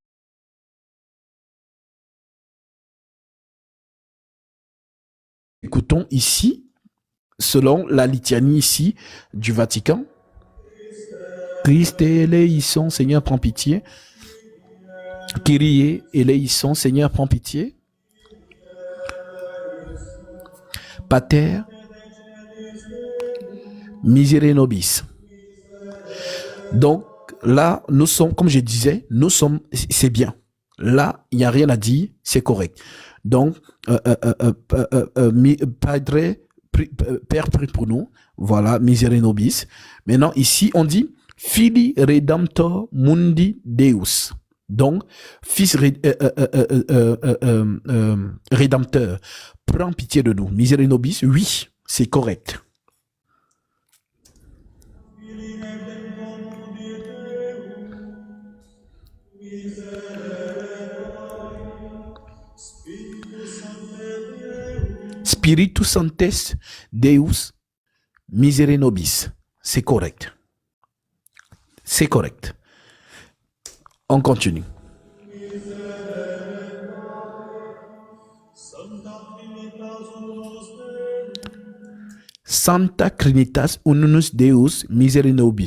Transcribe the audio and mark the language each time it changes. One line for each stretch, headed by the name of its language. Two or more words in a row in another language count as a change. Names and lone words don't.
French: Écoutons ici, selon la litanie ici du Vatican.
Greek: Christ éleison,
French: Seigneur, prends pitié.
Greek: Kyrie éleison,
French: Seigneur, prends pitié.
Latin: Pater, misere nobis.
French: Donc là, nous sommes, comme je disais, nous sommes, c'est bien. Là, il n'y a rien à dire, c'est correct. Donc, Padre, Père, prie pour nous. Voilà,
Latin: misere nobis.
French: Maintenant, ici, on dit
Latin: Fili redemptor mundi Deus.
French: Donc, Fils rédempteur, prends pitié de nous.
Latin: Misere nobis,
French: oui, c'est correct.
Latin: Spiritus Sanctus Deus, misere nobis,
French: c'est correct. C'est correct. On continue.
Latin: Santa Trinitas Unus Deus misere nobis.